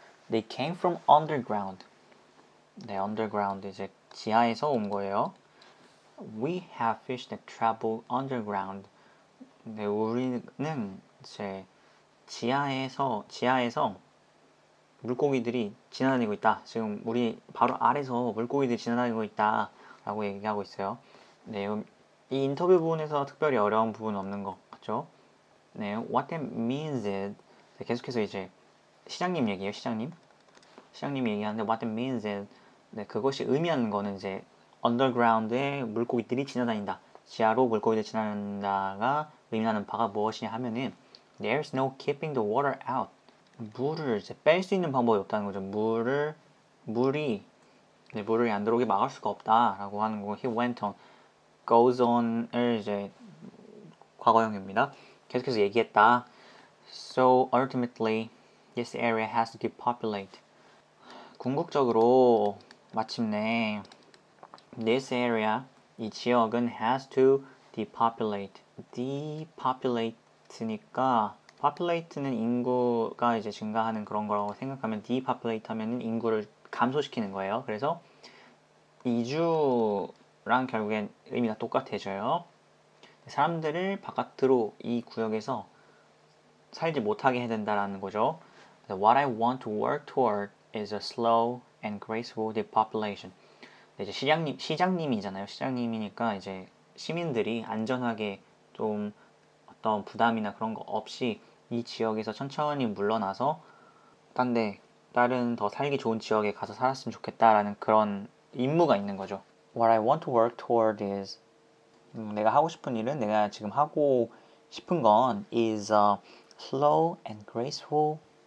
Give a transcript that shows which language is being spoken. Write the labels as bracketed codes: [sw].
[en] They came from underground. [ko] 네, underground 이제 지하에서 온 거예요. [en] We have fish that travel underground. [ko] 네, 우리는 이제 지하에서 물고기들이 지나다니고 있다. 지금 우리 바로 아래서 물고기들이 지나다니고 있다. 라고 얘기하고 있어요. 네, 이 인터뷰 부분에서 특별히 어려운 부분은 없는 것 같죠? 네, what that means is 계속해서 이제 시장님 얘기예요. 시장님이 얘기하는데 what that means is 네, 그것이 의미하는 거는 이제 언더그라운드에 물고기들이 지나다닌다. 지하로 물고기들이 지나다닌다가 의미하는 바가 무엇이냐 하면은 There's no keeping the water out. 물을 이제 뺄 수 있는 방법이 없다는 거죠. 물이 안 들어오게 막을 수가 없다라고 하는 거. [en] He went on, goes on 을 이제 과거형입니다. [ko] 계속해서 얘기했다. [en] So ultimately, this area has to depopulate. 궁극적으로 마침내 this area, 이 지역은 has to depopulate. [ko] depopulate니까 populate는 인구가 이제 증가하는 그런 거라고 생각하면 depopulate 하면은 인구를 감소시키는 거예요. 그래서 이주랑 결국엔 의미가 똑같아져요. 사람들을 바깥으로 이 구역에서 살지 못하게 해야 된다라는 거죠. [en] What I want to work toward is a slow and graceful depopulation. [ko] 이제 시장님이잖아요. 시장님이니까 이제 시민들이 안전하게 좀 어떤 부담이나 그런 거 없이 이 지역에서 천천히 물러나서 다른 더 살기 좋은 지역에 가서 살았으면 좋겠다라는 그런 임무가 있는 거죠. [en] What I want to work toward is 내가 하고 싶은 일은 내가 지금 하고 싶은 건 is slow and graceful.